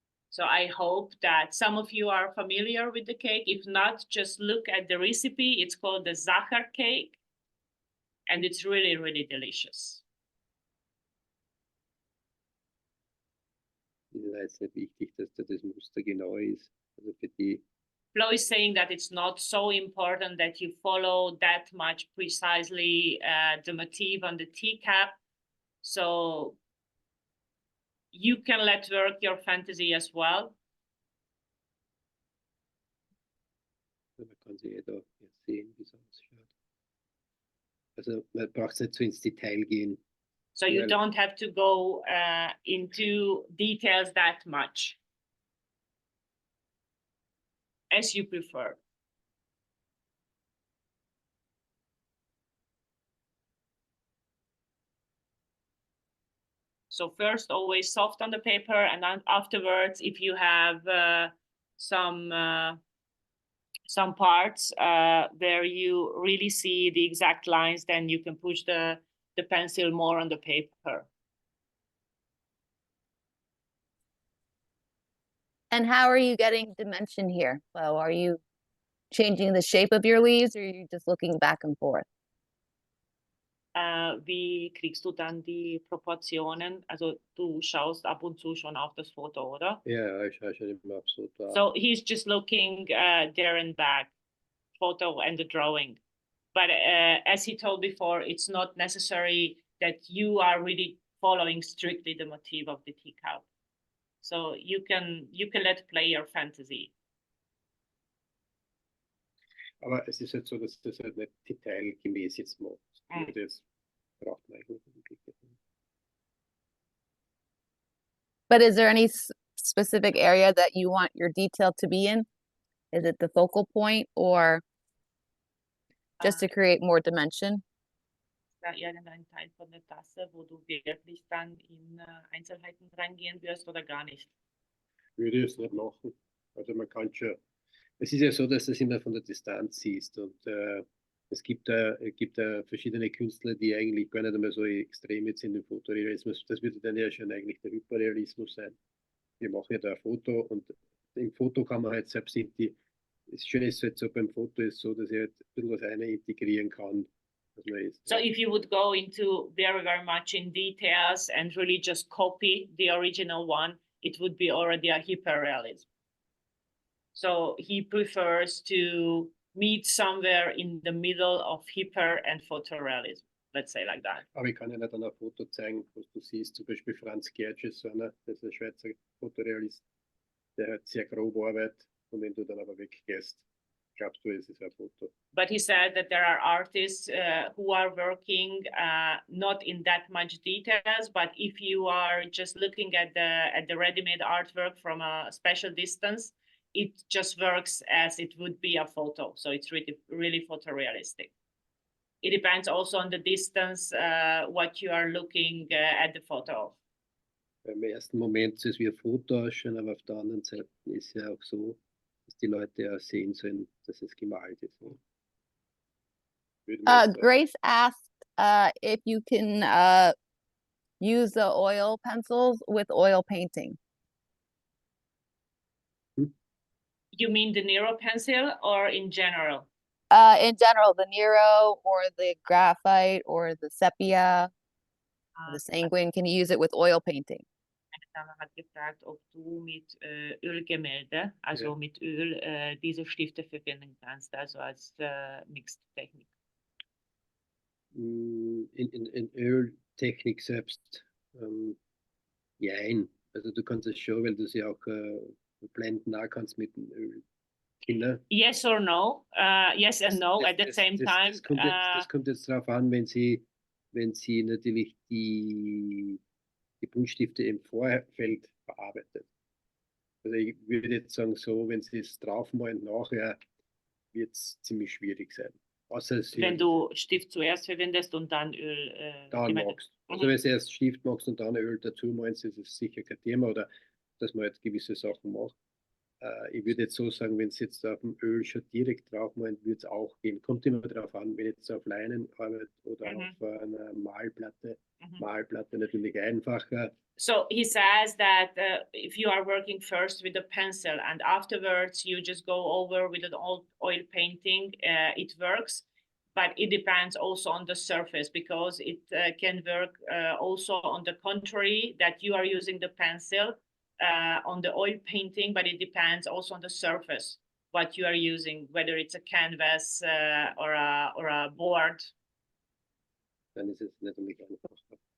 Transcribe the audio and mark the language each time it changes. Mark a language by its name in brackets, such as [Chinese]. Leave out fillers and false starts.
[English] So I hope that some of you are familiar with the cake. If not, just look at the recipe. It's called the Sacher cake, and it's really, really delicious. [German] Ist nicht wichtig, dass da das Muster genau ist. Also für die. [English] Flo is saying that it's not so important that you follow that much precisely the motif on the teacup. So you can let work your fantasy as well. [German] Man kann sie da jetzt sehen, wie es ausschaut. Also man braucht nicht so ins Detail gehen. [English] So you don't have to go into details that much, as you prefer. So first, always soft on the paper, and then afterwards, if you have some parts where you really see the exact lines, then you can push the pencil more on the paper. And how are you getting dimension here? So are you changing the shape of your leaves, or are you just looking back and forth? [German] Wie kriegst du dann die Proportionen? Also du schaust ab und zu schon auf das Foto, oder? Ja, ich schaue schon immer auf so da. [English] So he's just looking there and back, photo and the drawing. But as he told before, it's not necessary that you are really following strictly the motif of the teacup. So you can let play your fantasy. [German] Aber es ist halt so, dass das halt nicht detailgemäß jetzt macht. Das braucht man eigentlich nicht. [English] But is there any specific area that you want your detail to be in? Is it the focal point, or just to create more dimension? [German] Ist da irgendein Teil von der Tasse, wo du wirklich dann in Einzelheiten reingehen wirst oder gar nicht? Würde ich es nicht machen. Also man kann schon, es ist ja so, dass du es immer von der Distanz siehst, und es gibt verschiedene Künstler, die eigentlich gar nicht einmal so extrem jetzt in dem Fotorealismus, das würde dann ja schon eigentlich der Hyperrealismus sein. Wir machen ja da ein Foto, und im Foto kann man halt selbst das Schöne ist halt so, beim Foto ist so, dass ich halt ein bisschen was rein integrieren kann. [English] So if you would go into very, very much in details and really just copy the original one, it would be already a hyperrealism. So he prefers to meet somewhere in the middle of hyper and photorealism, let's say like that. [German] Aber ich kann ja nicht an ein Foto zeigen, was du siehst, zum Beispiel Franz Gertsch ist so einer, das ist ein Schweizer Fotorealist, der hat sehr grob arbeitet, und wenn du dann aber weggehst, glaubst du, es ist ein Foto. [English] But he said that there are artists who are working not in that much details, but if you are just looking at the ready-made artwork from a special distance, it just works as it would be a photo. So it's really, really photorealistic. It depends also on the distance, what you are looking at the photo of. [German] Im ersten Moment soll es wie ein Foto ausschauen, aber auf der anderen Seite ist ja auch so, dass die Leute auch sehen sollen, dass es gemalt ist. [English] Grace asked if you can use the oil pencils with oil painting. You mean the Nero pencil or in general? In general, the Nero or the graphite or the sepia, or the sanguine, can you use it with oil painting? [German] Dame hat gefragt, ob du mit Ölgemälde, also mit Öl, diese Stifte verwenden kannst, also als Mixed-Technik. In Öltechnik selbst, jein. Also du kannst es schon, weil du sie auch blenden auch kannst mit dem Öl. Kinder. [English] Yes or no? Yes and no at the same time. [German] Das kommt jetzt darauf an, wenn Sie natürlich die Buntstifte im Vorfeld verarbeitet. Also ich würde jetzt sagen, so, wenn Sie es draufmalen nachher, wird es ziemlich schwierig sein. Außer wenn du Stift zuerst verwendest und dann Öl. dann magst. Also wenn du erst Stift magst und dann Öl dazu meinst, ist es sicher kein Thema, oder dass man jetzt gewisse Sachen macht. Ich würde jetzt so sagen, wenn es jetzt auf dem Öl schon direkt drauf meint, würde es auch gehen. Kommt immer darauf an, wenn jetzt auf Leinen arbeitet oder auf einer Malplatte. Malplatte natürlich einfacher. [English] So he says that if you are working first with a pencil and afterwards you just go over with an oil painting, it works. But it depends also on the surface, because it can work also on the contrary, that you are using the pencil on the oil painting, but it depends also on the surface, what you are using, whether it's a canvas or a board. [German] Dann ist es natürlich einfacher.